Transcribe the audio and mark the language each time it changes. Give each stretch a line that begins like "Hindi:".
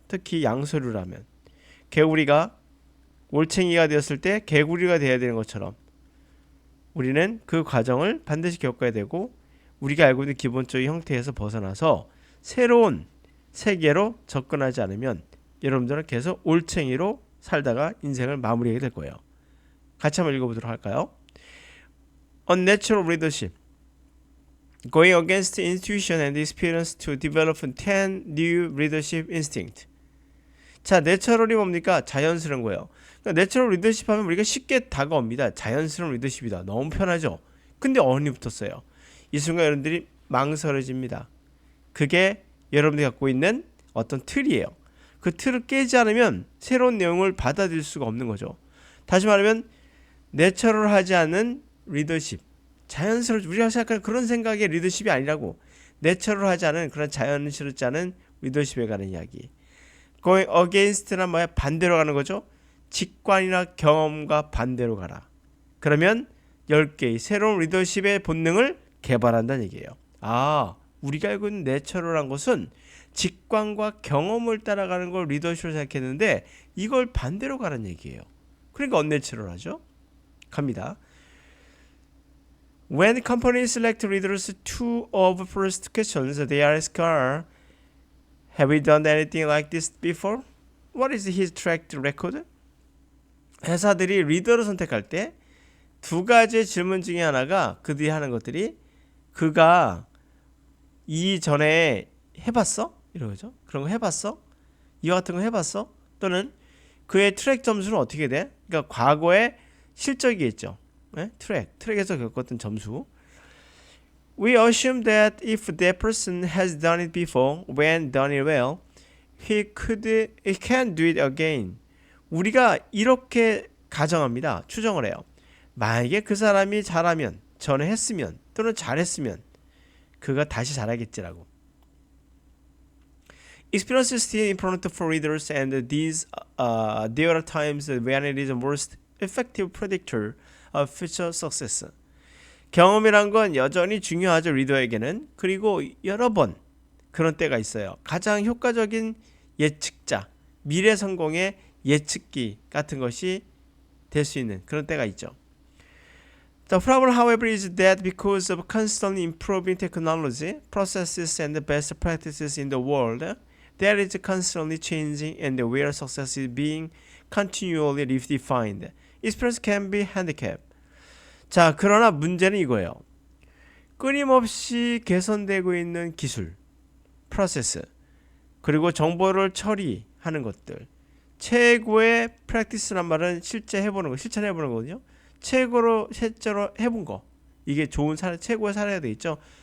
Korean: 특히 양서류라면 개구리가 올챙이가 되었을 때 개구리가 돼야 되는 것처럼 우리는 그 과정을 반드시 겪어야 되고, 우리가 알고 있는 기본적인 형태에서 벗어나서 새로운 세계로 접근하지 않으면 여러분들은 계속 올챙이로 살다가 인생을 마무리하게 될 거예요. 같이 한번 읽어보도록 할까요?
English: Unnatural leadership, going against intuition and experience to develop 10 new leadership instinct.
Korean: 자, 내처럴이 뭡니까? 자연스러운 거예요. 그러니까 내처럴 리더십 하면 우리가 쉽게 다가옵니다. 자연스러운 리더십이다. 너무 편하죠. 근데 어른이 붙었어요. 이 순간 여러분들이 망설여집니다. 그게 여러분들이 갖고 있는 어떤 틀이에요. 그 틀을 깨지 않으면 새로운 내용을 받아들일 수가 없는 거죠. 다시 말하면 내처럴 하지 않은 리더십, 자연스럽지, 우리가 생각하는 그런 생각의 리더십이 아니라고, 내처럴 하지 않은 그런 자연스럽지 않은 리더십에 관한 이야기. going against란 뭐야? 반대로 가는 거죠. 직관이나 경험과 반대로 가라. 그러면 10개의 새로운 리더십의 본능을 개발한다는 얘기예요. 아, 우리가 알고 있는 내처럴한 것은 직관과 경험을 따라가는 걸 리더십으로 생각했는데 이걸 반대로 가라는 얘기예요. 그러니까 언내처럴하죠. 갑니다.
English: When companies select leaders, two of the first questions they ask are, have we done anything like this before? What is his track record?
Korean: 회사들이 리더를 선택할 때 두 가지의 질문 중에 하나가 그들이 하는 것들이, 그가 이전에 해봤어? 이런 거죠. 그런 거 해봤어? 이와 같은 거 해봤어? 또는 그의 트랙 점수는 어떻게 돼? 그러니까 과거의 실적이 있죠. 네? 트랙에서 겪었던 점수.
English: We assume that if that person has done it before, when done it well, he can do it again.
Korean: 우리가 이렇게 가정합니다. 추정을 해요. 만약에 그 사람이 잘하면, 전에 했으면, 또는 잘했으면 그가 다시 잘하겠지라고.
English: Experience is still important for readers, and there are times when it is the most effective predictor of future success.
Korean: 경험이란 건 여전히 중요하죠, 리더에게는. 그리고 여러 번 그런 때가 있어요. 가장 효과적인 예측자, 미래 성공의 예측기 같은 것이 될 수 있는 그런 때가 있죠.
English: The problem, however, is that because of constantly improving technology, processes, and the best practices in the world, that is constantly changing, and where success is being continually redefined, experience can be handicapped.
Korean: 자, 그러나 문제는 이거예요. 끊임없이 개선되고 있는 기술, 프로세스, 그리고 정보를 처리하는 것들, 최고의 프랙티스란 말은 실제 해보는 거, 실천해보는 거거든요. 최고로 실제로 해본 거, 이게 좋은 사례, 최고의 사례가 돼 있죠.